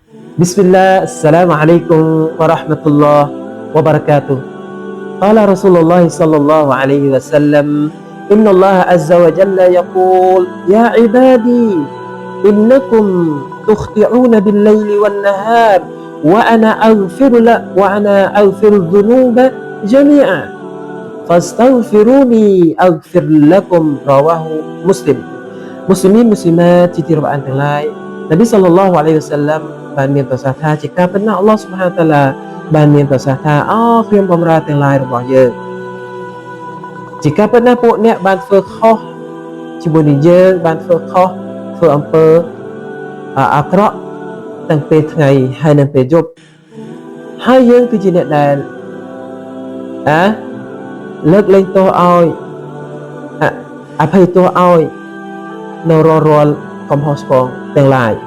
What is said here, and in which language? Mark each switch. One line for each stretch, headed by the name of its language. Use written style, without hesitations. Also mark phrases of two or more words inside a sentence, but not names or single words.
Arabic: بسم الله السلام عليكم ورحمة الله وبركاته قال رسول الله صلى الله عليه وسلم إن الله عز وجل يقول يا عبادي إنكم تخطئون بالليل والنهار وأنا أغفر الذنوب جميعا فاستغفروني أغفر لكم رواه مسلم مسلمين مسلمات
Khmer: ជាទីរាប់អានទាំងឡាយនប៊ី
Arabic: صلى الله عليه وسلم
Khmer: បានមានប្រសាសន៍ថាជា ការពិតណាស់
Arabic: الله سبحان تعالى
Khmer: បានមានប្រសាសន៍ថាអូខ្ញុំបម្រើទាំងឡាយរបស់យើងជាការពិតណាស់ពួកអ្នកបានធ្វើខុសជាមួយនឹងយើងបានធ្វើខុសធ្វើអំពើអាក្រក់ទាំងពេលថ្ងៃហើយនិងពេលយប់ហើយយើងគឺជាអ្នកដែលលើកលែងទោសឲ្យអភ័យទោសឲ្យនៅរាល់កំហុសឆ្គងទាំងឡាយ